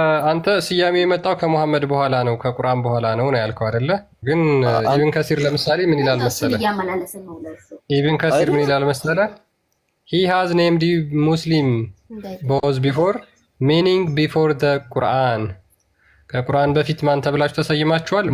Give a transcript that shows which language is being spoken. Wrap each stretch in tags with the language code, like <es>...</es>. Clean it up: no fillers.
<am>አንተ ስያሜ የመጣው ከሙሐመድ በኋላ ነው ከቁርአን በኋላ ነው ያልከው አይደለ? ግን ኢብን ከሲር ለምሳሌ ምን ይላል መሰለ?</am> <en>ኢብን ከሲር</en> <am>ምን ይላል መሰለ?</am> <en>he has named you Muslim both before ሚኒንግ ቢፎር ዘ ቁርአን</en> <am>ከቁርአን በፊት ማን ተብላችሁ ተሰይማችኋል?</am>